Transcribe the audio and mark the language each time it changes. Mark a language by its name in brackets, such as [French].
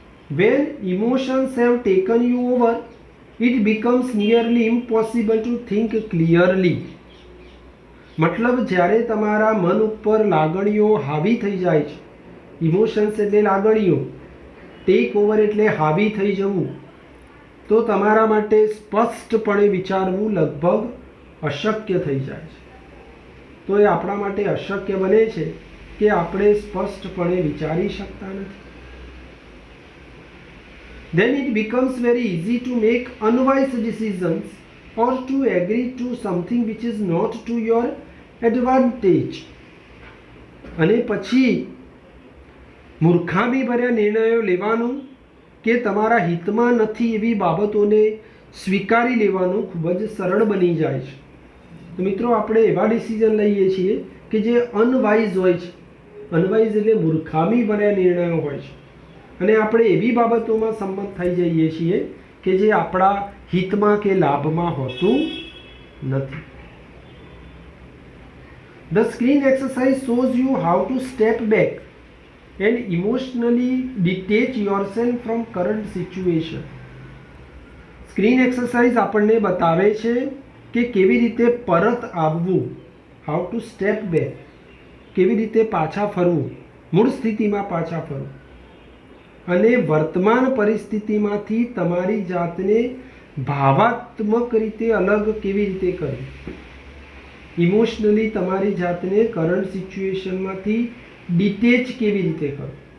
[English] When emotions have taken you over, it becomes nearly impossible to think clearly. [Gujarati] મતલબ જ્યારે તમારા મન ઉપર લાગણીઓ હાવી થઈ જાય છે, ઇમોશન્સ એટલે લાગણીઓ, ટેક ઓવર એટલે હાવી થઈ જવું, તો તમારા માટે સ્પષ્ટપણે વિચારવું લગભગ અશક્ય થઈ જાય છે. તો એ આપણા માટે અશક્ય બને છે કે આપણે સ્પષ્ટપણે વિચારી શકતા નથી. [English] Then it becomes very easy to make unwise decisions or to agree to something which is not to your advantage. [Gujarati] અને પછી મૂર્ખામી ભર્યા નિર્ણયો લેવાનું કે તમારા હિતમાં નથી એવી બાબતોને સ્વીકારી લેવાનું ખૂબ જ સરળ બની જાય છે. તો મિત્રો આપણે એવા ડિસિઝન લઈએ છીએ કે જે અનવાઇઝ હોય છે. અનવાઇઝ એટલે મૂર્ખામી ભર્યા નિર્ણયો હોય છે અને આપણે એવી બાબતોમાં સંમત થઈ જઈએ છીએ કે જે આપણા હિતમાં કે લાભમાં હોતું નથી. [English] The screen exercise shows you how to step back and emotionally detach yourself from current situation. [Gujarati] Screen exercise આપણને બતાવે છે કે કેવી રીતે પરત આવવું, [English] how to step back, [Gujarati] કેવી રીતે પાછા ફરવું, મૂળ સ્થિતિમાં પાછા ફરવું અને વર્તમાન પરિસ્થિતિમાંથી તમારી જાતને ભાવાત્મક રીતે અલગ કેવી રીતે કરવી, ઇમોશનલી તમારી જાતને કરંટ સિચ્યુએશનમાંથી ડિટેચ કેવી રીતે કરવું.